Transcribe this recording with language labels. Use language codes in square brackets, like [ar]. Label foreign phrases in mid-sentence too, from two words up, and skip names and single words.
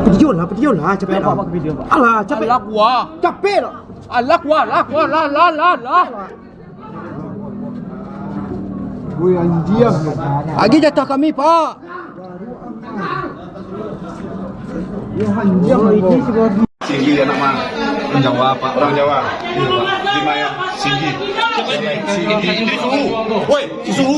[id] video lah, capek lah. Video Pak. Alah, capek. Alah gua. Capek lah. Alah gua, lah. Woi anjir. Lagi jatah kami, Pak. Ya anjir ini sebagai Singgi anak mah. Orang Jawa Pak. Orang Jawa. Iya Pak. Di mana? Singgi. Singgi suhu. Woi, si suhu.